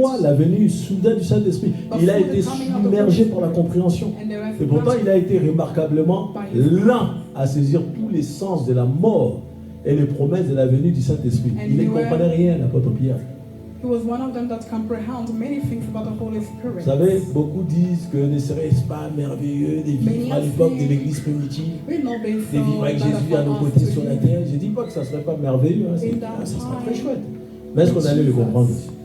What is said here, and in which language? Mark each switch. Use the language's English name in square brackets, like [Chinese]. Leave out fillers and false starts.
[French] quoi la venue soudaine du Saint-Esprit, il a été submergé par la compréhension. [English] And they were [French] Et pourtant, il a été remarquablement lent à saisir tous les sens de la mort et les promesses de la venue du Saint-Esprit. Il ne comprenait rien, l'apôtre Pierre. [English] He was one of them that comprehend many things about the Holy Spirit. [French] Vous savez, beaucoup disent que ne serait-ce pas merveilleux de vivre à l'époque de l'Église primitive, [English] We know based [French] de vivre avec Jésus à nos côtés sur la terre. Je ne dis pas que ça ne serait pas merveilleux, hein, ça serait très chouette. Mais est-ce qu'on allait le comprendre aussi?